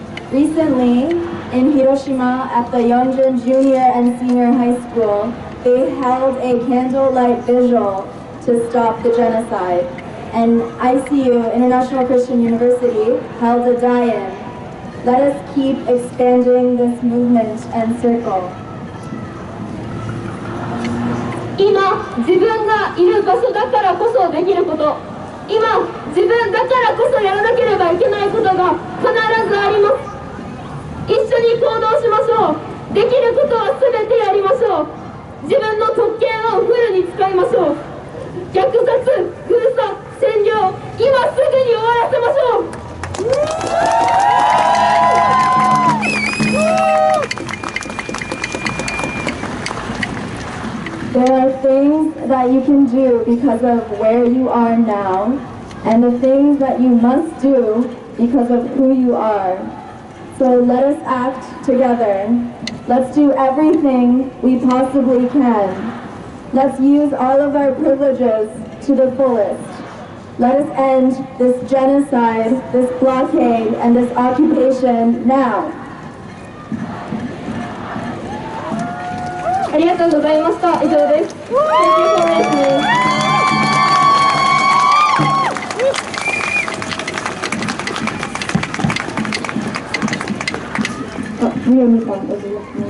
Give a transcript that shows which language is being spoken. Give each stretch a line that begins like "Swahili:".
English: Recently, in Hiroshima at the Yonjin Junior and Senior High School, they held a candlelight vigil to stop the genocide. And ICU, International Christian University, held a die-in. Let us keep expanding this movement and circle.
Japanese: 今、自分がいる場所だからこそできること。今、自分だからこそやらなければいけないことが必ずあります。一緒に行動しましょう。できることは全てやりましょう。自分の特権をフルに使いましょう。虐殺、封鎖、占領、今すぐに終わらせましょう。
English: There are things that you can do because of where you are now, and the things that you must do because of who you are. So let us act together. Let's do everything we possibly can. Let's use all of our privileges to the fullest. Let us end this genocide, this blockade, and this occupation now.
Japanese: ありがとうございました。以上です。
English: Thank you for listening.
Japanese: みよみさん、お願いします。